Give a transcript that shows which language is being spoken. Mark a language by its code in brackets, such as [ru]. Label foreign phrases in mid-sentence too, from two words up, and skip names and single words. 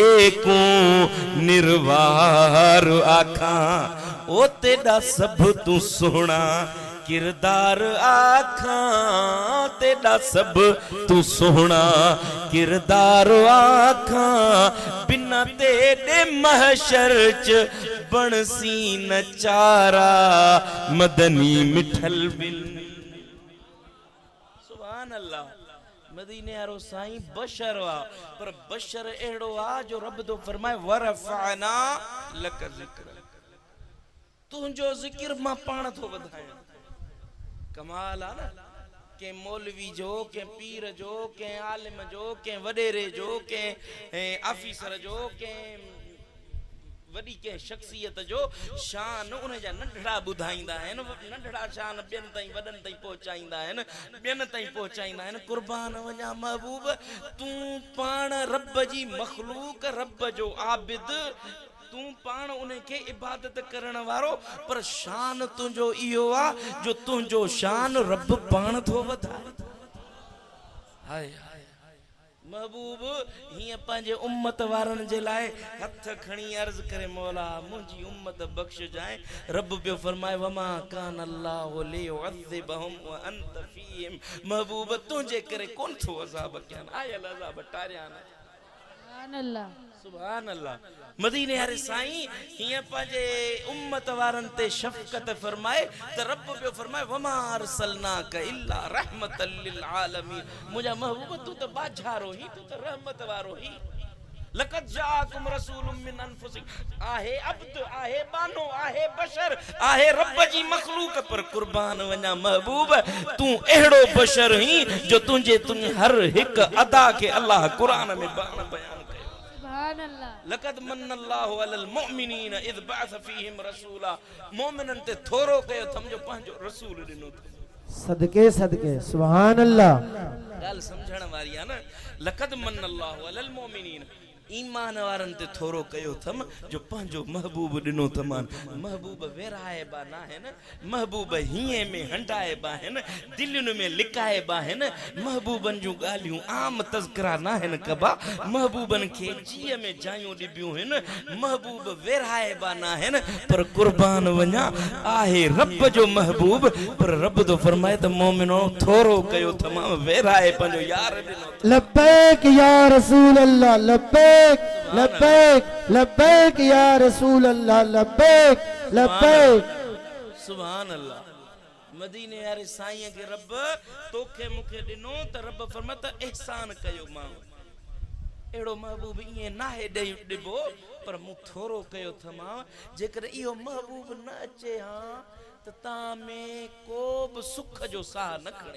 [skr] को निर्वार आखा, ओ तेरा सब तू सोना किरदार आखा, तेरा सब तू सोना किरदार आखा, बिना तेरे महशर च बनसी नचारा, मदनी मिठल बिन। [ar] سبحان الله. [sd] मदीने वारो साईं बशर वा, पर बशर अहिड़ो आ जो रब तो फरमाए, [ar] ورفعنا لك ذكر, [sd] तुंहिंजो ज़िक्र मां पाण थो वधायां। कमाल आ न, के मौलवी जो, के पीर जो, के आलिम जो, के वडेरे जो, के ऑफिसर जो, के वडी के शख्सियत जो शान उन जा नंढड़ा बुधाइंदा आहिनि, नंढड़ा शान ॿियनि ताईं वॾनि ताईं पहुचाईंदा आहिनि, ॿियनि ताईं पहुचाईंदा आहिनि। कुर्बान वञा महबूब, तूं पाण रब जी मखलूक, रब जो आबिद, तू पान उनके इबादत करण वारो, पर शान तुंजो इहो आ जो तुंजो शान रब पान थो वधाए। हाय महबूब हिय पंहिंजे उम्मत वारन जे लाए हथ खणी अर्ज करे मौला मुंहिंजी उम्मत बख्श जाए। रब पियो फरमाए [ar] وما كان الله ليعذبهم و أنت فيهم. [sd] महबूब तुंहिंजे करे कोन थो अज़ाब कयां, आयल अज़ाब टारियां न। [ar] سبحان الله سبحان الله. [sd] मदीने वारे साईं हिय पंहिंजे उम्मत वारन ते शफ़क़त फरमाए त रब पियो फरमाए [ar] وما أرسلناك إلا رحمة لل عالمين. [sd] मुंहिंजा महबूब तू त बाझारो ही, तू त रहमत वारो ही। [ar] لقد جاءكم رسول من أنفسكم. [sd] आहे अब्द, आहे बानो, आहे बशर, आहे रब जी मखलूक, पर कुर्बान वञा महबूब तू अहिड़ो बशर ही जो तुंहिंजे हर हिक अदा खे अल्लाह क़ुरान में बयान कयो। [ar] سبحان الله. لقد منّ الله على المؤمنين إذ بعث فيهم رسولا. [sd] मोमिनन ते थोरो कयो थम जो पंहिंजो रसूल ॾिनो। सदके सदके [ar] سبحان الله. [sd] ॻाल्हि सम्झण वारी आहे न। [ar] لقد منّ الله على المؤمنين, [sd] ईमान वारन ते थोरो कयो थम जो पंहिंजो महबूब ॾिनो थमान। महबूब वेराइबा न आहिन, महबूब हीअं में हंडाइबा आहिन, दिलयुनि में लिकाइबा आहिन। महबूबन जूं ॻाल्हियूं आम तज़किरा न आहिन कबा, महबूबन खे जीअ में जायूं ॾिबियूं आहिन। महबूब वेराइबा न आहिन, पर कुर्बान वञा आहे रब जो महबूब। पर रब तो फरमाए त मोमिनो थोरो कयो थमाम, वेराए पंहिंजो यार ॾिनो। [ar] لبيك يا رسول الله، لبيك لبيك لبيك يا رسول الله، لبيك لبيك. سبحان الله. [sd] मदीने वारे साईं के रब तोखे मूंखे ॾिनो त रब फरमाए त एहसान कयो मां। एड़ो महबूब इएं नाहे ॾिबो, पर मूं थोरो कयो थमां। जेकर इहो महबूब न अचे हां त तव्हां में को बि सुख जो साह न खणे।